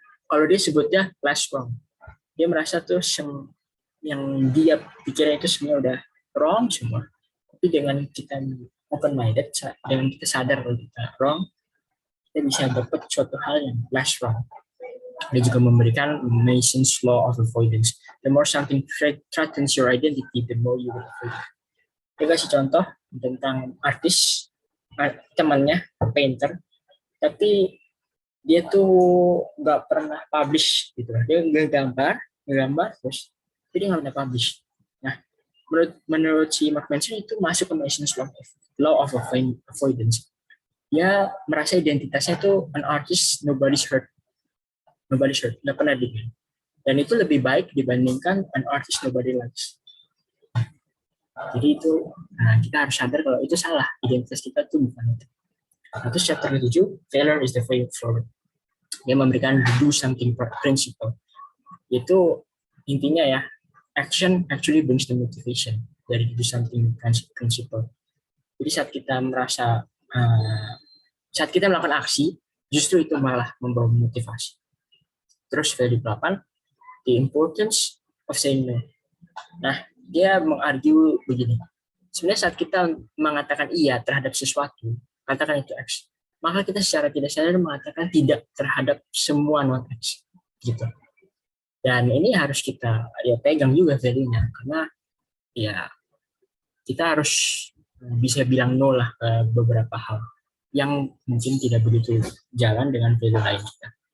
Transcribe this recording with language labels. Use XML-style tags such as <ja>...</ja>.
<id>Kalau dia sebutnya less wrong, dia merasa tuh yang dia pikirnya itu sebenarnya udah wrong semua. Tapi dengan kita open minded, dengan kita sadar kalau kita wrong, kita bisa dapat suatu hal yang less wrong. Dia juga memberikan Mason's law of avoidance.</id> <en>The more something threatens your identity, the more you will avoid it.</en> <id>Dia kasih contoh tentang artis, temannya painter, tapi dia tuh nggak pernah publish gitu. Dia gambar terus, tapi dia nggak pernah publish. Nah, menurut si Mark Manson itu masuk ke Mason's law of avoidance. Dia merasa identitasnya itu</id> <en>an artist nobody's heard,</en> <id>nggak pernah dibilang. Dan itu lebih baik dibandingkan</id> <en>an artist nobody likes.</en> <id>Jadi itu kita harus sadar kalau itu salah, identitas kita itu bukan itu. Terus chapter 7,</id> <en>failure is the way forward.</en> <id>Dia memberikan do something principle. Itu intinya ya,</id> <en>action actually brings the motivation</en> <id>dari do something principle. Jadi saat kita merasa saat kita melakukan aksi, justru itu malah membawa motivasi. Terus value 8,</id> <en>the importance of saying no.</en> <id>Nah, dia mengargue begini. Sebenarnya saat kita mengatakan iya terhadap sesuatu, katakan itu X, maka kita secara tidak sadar mengatakan tidak terhadap semua non X. Gitu. Dan ini harus kita pegang juga value-nya, karena ya kita harus bisa bilang no lah ke beberapa hal yang mungkin tidak begitu jalan dengan value lain kita.</id>